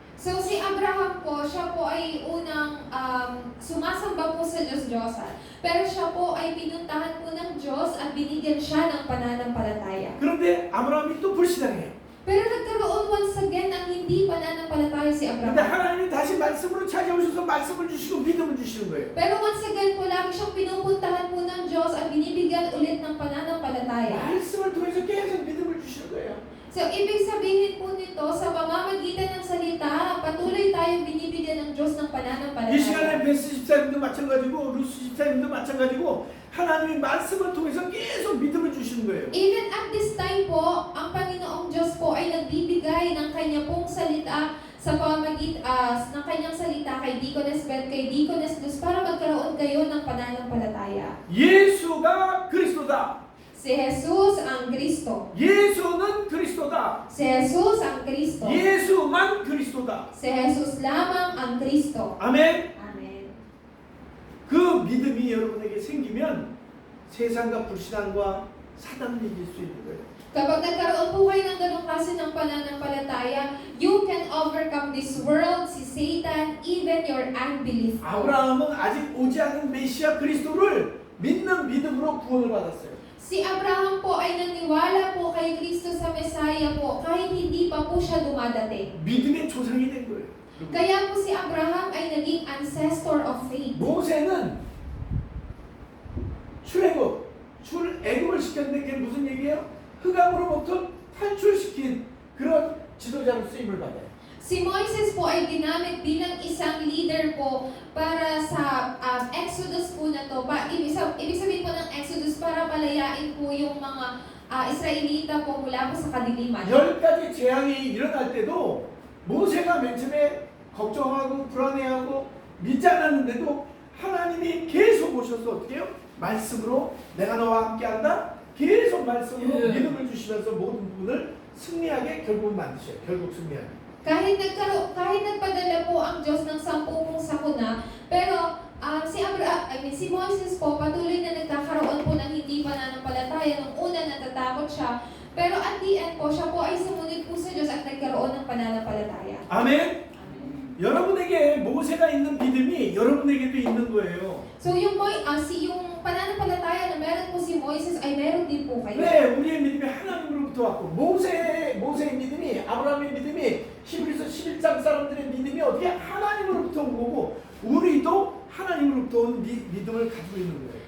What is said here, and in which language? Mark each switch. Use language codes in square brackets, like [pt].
[tl] So si Abraham po, siya po ay unang sumasamba po sa Diyos-Diyosan. Pero siya po ay pinuntahan po ng Diyos at binigyan siya ng pananampalataya. [ko] 그런데 아브라함이 또 불신앙해요. [tl] Pero nagkaroon [en] once again [tl] ng hindi pananampalataya si [ko] 근데 [tl] Abraham. [ko] 하나님이 다시 말씀으로 찾아오셔서 말씀을 주시고 믿음을 주시는 거예요. [tl] Pero [en] once again [tl] po, lagi siyang pinupuntahan po ng Diyos at binibigyan ulit ng pananampalataya. [ko] 말씀을 통해서 계속 믿음을 주시는 거예요. [tl] So, ibig sabihin po nito, sa pamamagitan ng salita, patuloy tayong binibigyan ng Diyos ng [ko] 이 [tl] pananampalataya. [ko] 시간에 베스 집사님도 마찬가지고 루스 집사님도 마찬가지고 하나님의 말씀을 통해서 계속 믿음을 주시는 거예요. [en] Even at this time [tl] po, ang Panginoong Diyos po ay nagbibigay ng kanya pong salita sa ng kanyang salita kay Deaconess Beth, kay Deaconess Luz para magkaroon kayo ng pananampalataya. [ko] 예수가 그리스도다. [tl] Si Jesus ang Kristo. [ko] 예수는 그리스도다. [tl] Si Jesus ang Kristo. [ko] 예수만 그리스도다. [tl] Si Jesus lamang ang Kristo. [ko] 아멘. [en] Amen. [ko] 그 믿음이 여러분에게 생기면 세상과 불신앙과 사단을 이길 수 있는 거예요. [tl] Kapag nagkaroon po kayo ng ganong klase ng pananampalataya, [en] you can overcome this world, [tl] si Satan, [en] even your unbelief. [ko] 아브라함은 아직 오지 않은 메시아 그리스도를 믿는 믿음으로 구원을 받았어요. [tl] Si Abraham po ay naniwala po kay Kristo sa Messiah po kahit hindi pa po siya dumadating. [ko] 믿음의 조상이 된 거예요. [tl] Kaya po si Abraham ay naging [en] ancestor of faith. [ko] 모세는 출애굽을 시켰는데 그게 무슨 얘기예요? 흑암으로부터 탈출시킨 그런 지도자로 쓰임을 받아요. [tl] Si Moises po ay ginamit bilang isang leader po para sa Exodus po na to. Ibig sabihin po ng Exodus para palayain po yung mga Israelita po mula po sa kadiliman. [ko] 10가지 재앙이 일어날 때도 모세가 맨 처음에 걱정하고 불안해하고 믿지 않았는데도 하나님이 계속 오셔서 어떻게 해요? 말씀으로 내가 너와 함께한다. 계속 말씀으로 믿음을 주시면서 모든 부분을 승리하게 결국은 만드셔요. 결국 승리하게. [tl] Kahit nagpadala po ang Diyos ng 10 pong sakuna, pero si Moses po patuloy na nagkakaroon po ng hindi pananampalataya. Nung una natatakot siya, pero [en] at the end [tl] po, siya po ay sumunod po sa Diyos at nagkaroon ng pananampalataya. [ko] 아멘. 여러분에게 모세가 있는 믿음이 여러분에게도 있는 거예요. [tl] So yung pananampalataya na meron po si Moises ay meron din po kayo. [ko] 왜 우리의 믿음이 하나님으로부터 왔고 모세의 믿음이 아브라함의 믿음이 히브리서 11장 사람들의 믿음이 어떻게 하나님으로부터 온 거고 우리도 하나님으로부터 온 믿음을 가지고 있는 거예요.